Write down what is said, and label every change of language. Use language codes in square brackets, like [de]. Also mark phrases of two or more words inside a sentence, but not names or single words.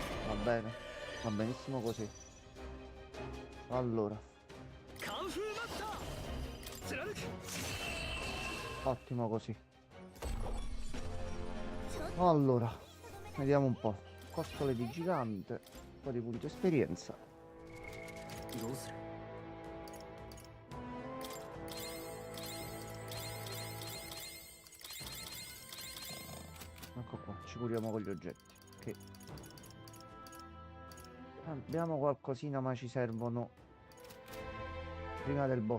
[it] va benissimo così. Allora, [ja] カンフーマスター貫く [it] ottimo così. Allora, vediamo un po'. Costole di gigante, un po' di punto esperienza. [ja] どうする [it] Ecco qua, ci curiamo con gli oggetti. Che abbiamo qualcosina, ma ci servono prima del boss.